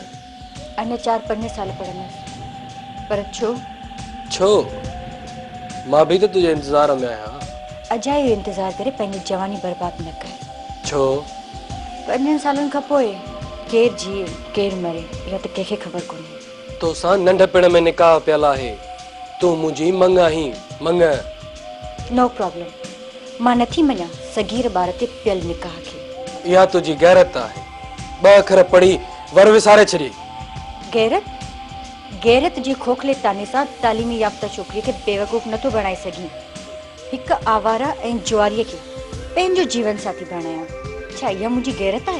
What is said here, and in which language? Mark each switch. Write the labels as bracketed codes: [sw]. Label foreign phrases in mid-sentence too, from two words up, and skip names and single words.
[sd] अञा 4-5 साल पढ़ंदसि। पर छो? छो? मां बि त तुंहिंजे इंतज़ार में आहियां। अजायो इंतज़ार करे पंहिंजी जवानी बर्बाद न कर। छो? 5 सालनि खां पोइ केरु जिए केरु मरे इहा त कंहिंखे ख़बर कोन्हे। तोसां नंढपिण में निकाह पियल आहे। तूं मुंहिंजी मंग आहीं, मंग। [en] no problem. [sd] मां नथी मञां सगीर ॿार ते पियल निकाह खे। इहा तुंहिंजी गैरत आहे। 2 अखर पढ़ी वर विसारे छॾी। गैरत? गैरत जे खोखले ताने सां तालीमी याफ़्ता छोकिरीअ खे बेवकूफ़ नथो बणाए सघीं। हिकु आवारा ऐं जुआरीअ खे पंहिंजो जीवन साथी बणायां, छा इहा मुंहिंजी गैरत आहे?